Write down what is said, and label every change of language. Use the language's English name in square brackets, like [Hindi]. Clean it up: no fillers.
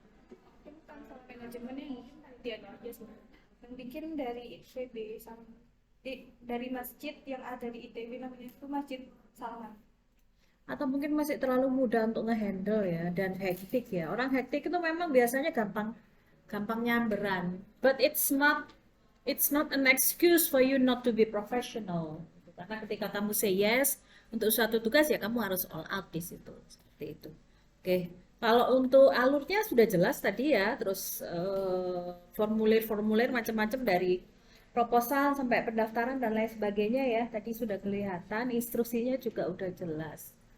[Indonesian] Mungkin kan sama manajemennya mungkin dia aja sih. Yang bikin dari ITB sama dari masjid yang ada di ITB namanya itu Masjid Salman. Atau mungkin masih terlalu muda untuk ngehandle ya dan hektik ya. Orang hektik itu memang biasanya gampang gampang nyamberan. [English] But it's not an excuse for you not to be professional. [Indonesian] Karena ketika kamu [English] say yes [Indonesian] untuk suatu tugas ya kamu harus [English] all out [Indonesian] di situ. Seperti itu. Oke. Kalau untuk alurnya sudah jelas tadi ya, terus formulir-formulir macam-macam dari proposal sampai pendaftaran dan lain sebagainya ya, tadi sudah kelihatan, instruksinya juga udah jelas.